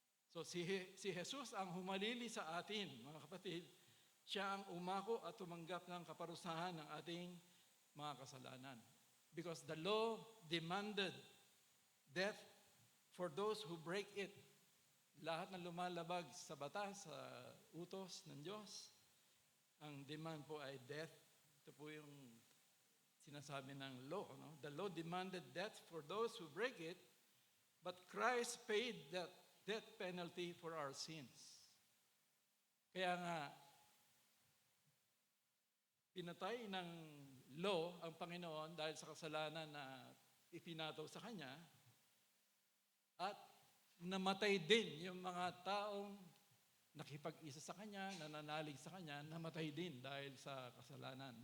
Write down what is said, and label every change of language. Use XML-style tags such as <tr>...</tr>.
<tl>So si Jesus ang humalili sa atin, mga kapatid, siya ang umako at tumanggap ng kaparusahan ng ating mga kasalanan.</tl> <en>Because the law demanded death for those who break it.</en> <tl>Lahat na lumalabag sa batas, sa utos ng Diyos, ang demand po ay death. Ito po yung sinasabi ng law.</tl> <en>The law demanded death for those who break it, but Christ paid that death penalty for our sins.</en> <tl>Kaya nga, pinatay ng law ang Panginoon dahil sa kasalanan na ipinataw sa Kanya at namatay din yung mga taong nakipag-isa sa Kanya, nananalig sa Kanya, namatay din dahil sa kasalanan.</tl>